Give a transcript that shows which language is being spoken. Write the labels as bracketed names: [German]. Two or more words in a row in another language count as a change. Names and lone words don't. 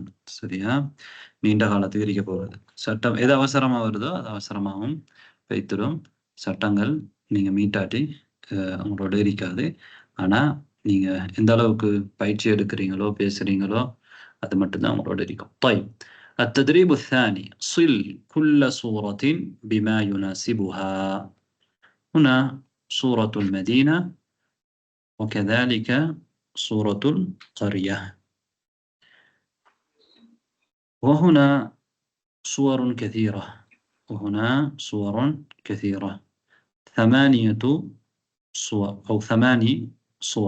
[Tamil] சரியா? நீண்ட காலத்துக்கு இருக்க போகிறது. சட்டம் எது அவசரமா வருதோ அது அவசரமாகவும் வைத்திரும். சட்டங்கள் நீங்க மீட்டாட்டி உங்களோட இருக்காது. ஆனா நீங்க எந்த அளவுக்கு பயிற்சி எடுக்கிறீங்களோ பேசுறீங்களோ அது மட்டும்தான் உங்களோட இருக்கும். [Arabic] طيب التدريب الثاني صل كل صورة بما يناسبها. هنا صورة المدينة وكذلك صورة القرية، وهنا صور كثيرة، وهنا صور كثيرة، 8 صور أو 8 صور.